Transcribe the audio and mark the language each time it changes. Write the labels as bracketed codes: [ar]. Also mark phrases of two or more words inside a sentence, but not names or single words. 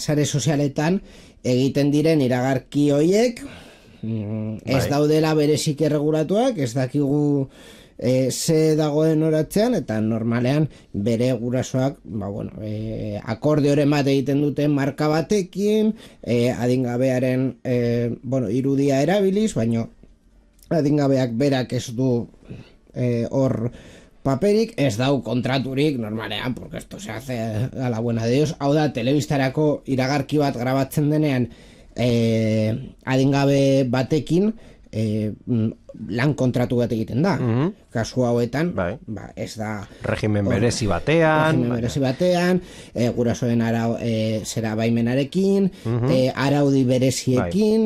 [eu] sare sozialetan egiten diren iragarki hoiek, ez daudela berezik erregulatuak, ez dakigu ze dagoen oratzean, eta normalean bere gurasoak akordioren bat egiten duten marka batekin, adingabearen irudia erabiliz, baino adingabeak berak ez du hor paperik, ez dau kontraturik normalean, [es] porque esto se hace a la buena de Dios. [eu] Hau da, telebistarako iragarki bat grabatzen denean adingabe batekin lan kontratu bat egiten da. Kasu hauetan, ez da regimen berezi batean, gurasoen zera baimenarekin, araudi bereziekin.